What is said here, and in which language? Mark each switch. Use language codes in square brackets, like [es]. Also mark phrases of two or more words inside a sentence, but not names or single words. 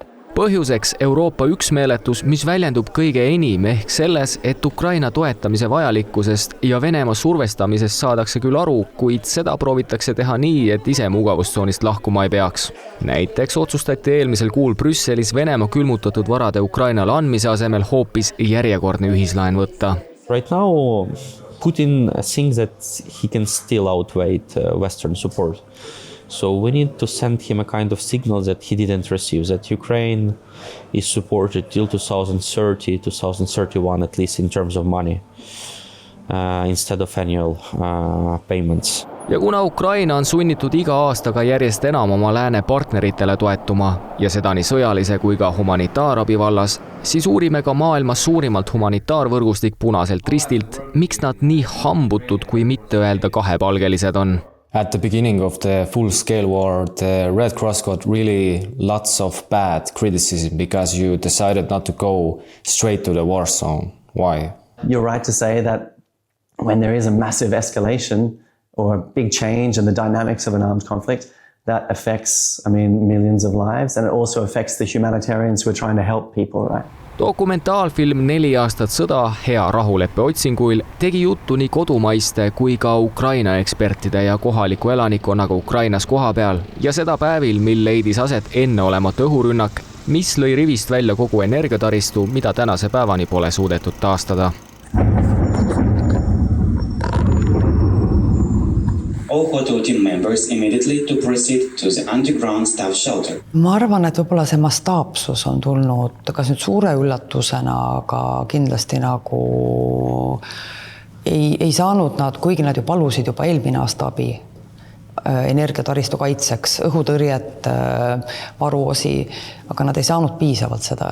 [et] Põhjuseks Euroopa üksmeeletus, mis väljendub kõige enim ehk selles, et Ukraina toetamise vajalikkusest ja Venemaa survestamisest saadakse küll aru, kuid seda proovitakse teha nii, et ise mugavustsoonist lahkuma ei peaks. Näiteks otsustati eelmisel kuul Brüsselis Venemaa külmutatud varade Ukrainale andmise asemel hoopis järjekordne ühislaen võtta. [en] Right now, Putin thinks that he can still outweigh Western support. So we need to send him a kind of signal that he didn't receive, that Ukraine is supported till 2030, 2031, at least in terms of money, instead of annual payments. [et] Ja kuna Ukraina on sunnitud iga aastaga järjest enam oma lääne partneritele toetuma ja seda nii sõjalise kui ka humanitaarabi vallas, siis uurime ka maailmas suurimalt humanitaarvõrgustik Punaselt Ristilt, miks nad nii hambutud kui mitte öelda kahepalgelised on. [en] At the beginning of the full-scale war, the Red Cross got really lots of bad criticism because you decided not to go straight to the war zone. Why? You're right to say that when there is a massive escalation or a big change in the dynamics of an armed conflict, that affects, millions of lives, and it also affects the humanitarians who are trying to help people, right? [et] Dokumentaalfilm 4 aastat sõda hea rahuleppe otsinguil tegi juttu nii kodumaiste kui ka Ukraina ekspertide ja kohaliku elanikkonnaga Ukrainas koha peal ja seda päevil, mil leidis aset enneolematu õhurünnak, mis lõi rivist välja kogu energiataristu, mida tänase päevani pole suudetud taastada. [en] All hotel team members immediately to proceed to the underground staff shelter. [et] Ma arvan, et võib-olla see mastaapsus on tulnud kas nüüd suure üllatusena, aga kindlasti nagu ei saanud nad, kuigi nad ju palusid juba eelmine aasta abi energiataristu kaitseks, õhutõrjet, varuosi, aga nad ei saanud piisavalt seda.